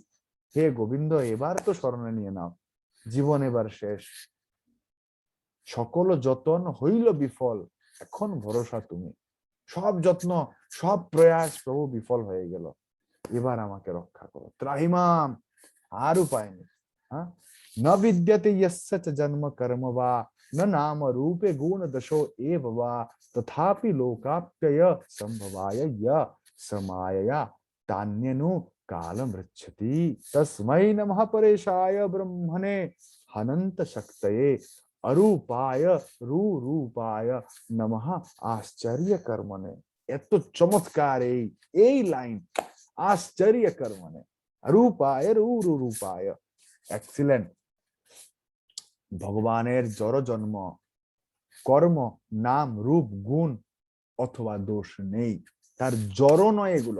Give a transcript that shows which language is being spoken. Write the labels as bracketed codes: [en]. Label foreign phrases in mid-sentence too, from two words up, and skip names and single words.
[bn] হে গোবিন্দ এবার তো শরণে নিয়ে নাও, জীবন এবার শেষ, সকল যতন হইল বিফল, এখন ভরসা তুমি। সব যত্ন সব প্রয়াস প্রভু বিফল হয়ে গেল, এবার আমাকে রক্ষা করো ত্রাহিমাম। আর উপায় নেই। হ্যাঁ, [sa] ন বিদ্যতে यस्य च जन्म कर्म वा न नाम रूपे गुण दशो एव वा तथापि लोकाप्यय संभवाय य समायया तान्यनु कालम रक्षति तस्मै नमः परेशाय ब्रह्मणे हनंत शक्तये अरूपाय रूपाय नमः आश्चर्य कर्मणे। [bn] এত চমৎকার এই লাইন, [sa] আশ্চর্য কর্মণে রূপায় রূপায়, [bn] এক্সিলেন্ট। ভগবানের জড় জন্ম কর্ম নাম রূপ গুণ অথবা দোষ নেই, তার জড় নয় এগুলো।